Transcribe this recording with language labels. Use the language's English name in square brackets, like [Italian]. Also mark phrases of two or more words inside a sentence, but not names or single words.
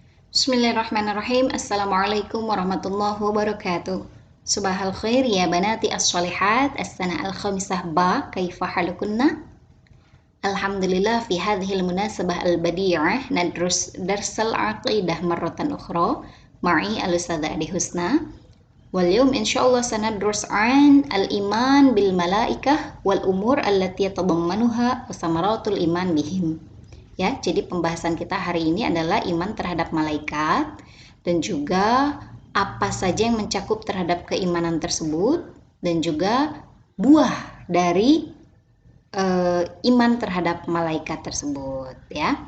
[Arabic] بسم الله الرحمن الرحيم. السلام عليكم ورحمة الله وبركاته. صباح الخير يا بناتي الصالحات. السنة الخامسة ب. كيف حالكن? الحمد لله في هذه المناسبة البديعة ندرس درس العقيدة مرة أخرى معي الأستاذة Adi Husna. واليوم إن شاء الله سندرس عن الإيمان بالملائكة والأمور التي يتضمنها وثمرات الإيمان بهم. [Indonesian] Ya, jadi pembahasan kita hari ini adalah iman terhadap malaikat dan juga apa saja yang mencakup terhadap keimanan tersebut dan juga buah dari iman terhadap malaikat tersebut ya.